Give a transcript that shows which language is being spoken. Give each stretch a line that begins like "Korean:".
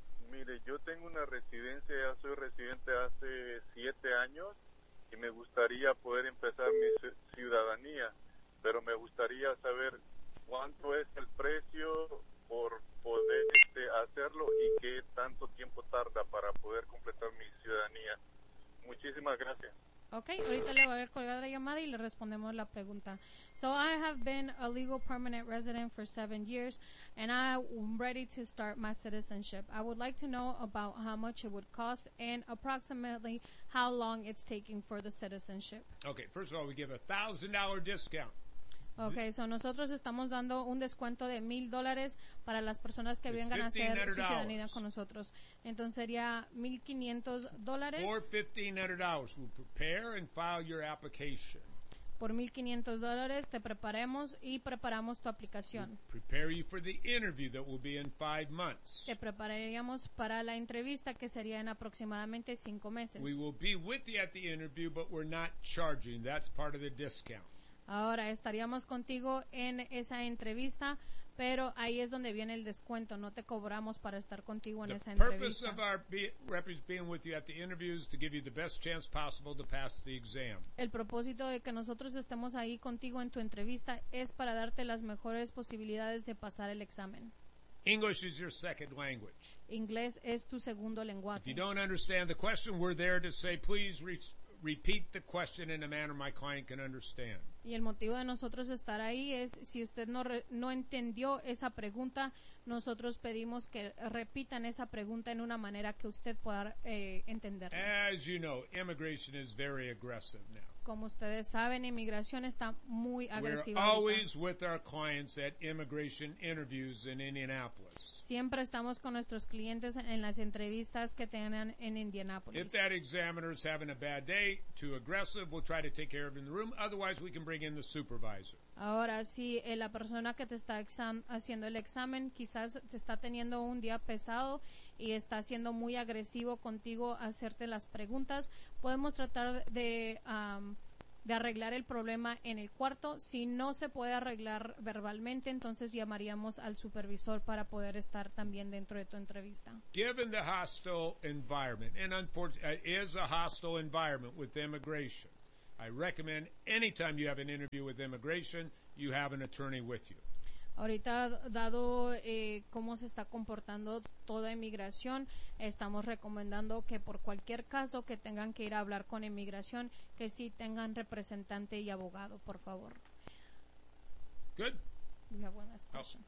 Spanish: Mire, yo tengo una residencia, ya soy residente hace 7 años y me gustaría poder empezar mi ciudadanía, pero me gustaría saber cuánto es el precio por poder hacerlo y qué tanto tiempo tarda para poder completar mi ciudadanía. Muchísimas gracias. Okay, ahorita le voy a colgar la llamada y le respondemos la pregunta.
English: So I have been a legal permanent resident for 7 years, and I'm ready to start my citizenship. I would like to know about how much it would cost and approximately how long it's taking for the citizenship. Okay, first of all, we give $1,000 discount. Okay, so
Spanish: nosotros estamos dando un descuento de $1,000 para las personas que vengan a hacer su ciudadanía con nosotros. Entonces sería $1,500.
English: For $1,500, we'll prepare and file your application.
Spanish: Por $1,500 te preparemos y preparamos tu aplicación.
English: We'll prepare you for the interview that will be in 5 months.
Spanish: Te prepararíamos para la entrevista que sería en aproximadamente 5 meses.
English: We will be with you at the interview, but we're not charging. That's part of the discount.
Spanish: Ahora, estaríamos contigo en esa entrevista, pero ahí es donde viene el descuento. No te cobramos para estar contigo en esa entrevista.
English: The purpose of our being with you at the interview is to give you the best chance possible to pass the exam.
Spanish: El propósito de que nosotros estemos ahí contigo en tu entrevista es para darte las mejores posibilidades de pasar el examen.
English: English is your second language.
Spanish: Inglés es tu segundo lenguaje.
English: If you don't understand the question, we're there to say, please repeat the question in a manner my client can understand.
Spanish: Y el motivo de nosotros estar ahí es si usted no entendió esa pregunta, nosotros pedimos que repitan esa pregunta en una manera que usted pueda entenderla.
English: As you know, immigration is very aggressive now.
Spanish: Como ustedes saben, inmigración está muy agresiva.
English: We're always with our clients at immigration interviews in Indianapolis.
Spanish: Siempre estamos con nuestros clientes en las entrevistas que tengan en Indianapolis.
English: If that examiner is having a bad day, too aggressive, we'll try to take care of him in the room. Otherwise, we can bring in the supervisor.
Spanish: Ahora, si la persona que te está haciendo el examen quizás te está teniendo un día pesado y está siendo muy agresivo contigo a hacerte las preguntas, podemos tratar de arreglar el problema en el cuarto. Si no se puede arreglar verbalmente, entonces llamaríamos al supervisor para poder estar también dentro de tu entrevista.
English: Given the hostile environment, and unfortunately, is a hostile environment with immigration, I recommend anytime you have an interview with immigration, you have an attorney with you.
Spanish: Ahorita, dado cómo se está comportando toda inmigración, estamos recomendando que por cualquier caso que tengan que ir a hablar con inmigración, que sí tengan representante y abogado, por favor.
English: Good. We have one last question.